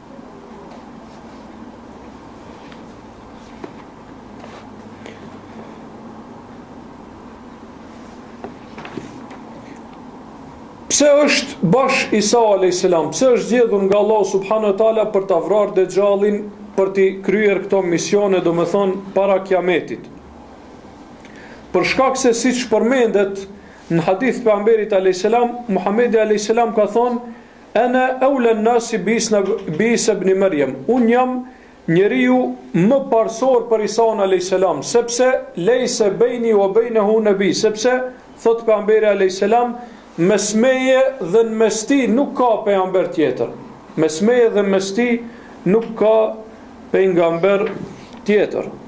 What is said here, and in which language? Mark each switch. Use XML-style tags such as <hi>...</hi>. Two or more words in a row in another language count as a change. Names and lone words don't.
<sq>Pse është bash Isa a.s. Pse është zgjedhur nga Allah</sq> <ar>سبحانه وتعالى</ar> <sq>për ta vrarë Dejjalin, për t'i kryer këto misione, do më thonë, para kiametit? Për shkak se siç përmendet në hadith pejgamberit a.s. Muhamedi a.s. ka thonë:</sq> <ar>"أنا أولى الناس بعيسى ابن مريم."</ar> <sq>Unë jam njeriu më parsor për Isa a.s. sepse</sq> <ar>ليس بيني وبينه نبي,</ar> <sq>sepse thot pejgamberi a.s. mes meje dhe në mes ti nuk ka pejgamber tjetër. Mes meje dhe mes ti nuk ka pejgamber tjetër.</sq>